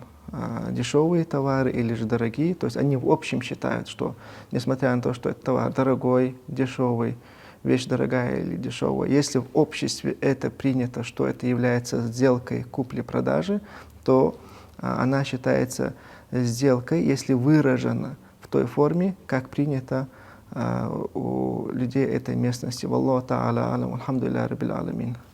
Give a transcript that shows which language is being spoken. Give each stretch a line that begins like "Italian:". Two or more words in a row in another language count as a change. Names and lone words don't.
Russian: дешевые товары или же дорогие, то есть они в общем считают, что несмотря на то, что этот товар дорогой, дешевый, вещь дорогая или дешевая, если в обществе это принято, что это является сделкой купли-продажи, то она считается сделкой, если выражена в той форме, как принято у людей этой местности.
Arabic: والله تعالى أعلم، الحمد لله رب العالمين.